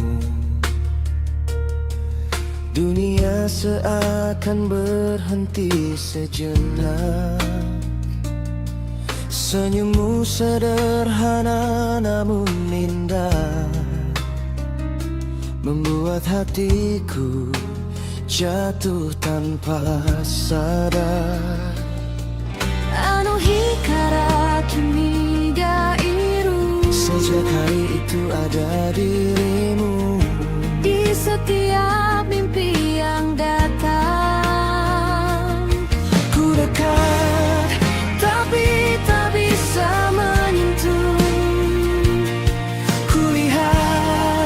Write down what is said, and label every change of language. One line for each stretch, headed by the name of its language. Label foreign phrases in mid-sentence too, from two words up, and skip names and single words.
Indonesian: dunia seakan berhenti sejenak. Senyummu sederhana namun indah, membuat hatiku jatuh tanpa sadar.
Japanese: あの日から君がいる
Indonesian: Sejak hari itu ada dirimu di setiap mimpi yang datang. ku dekat, Tapi tak bisa menyentuh. kulihat,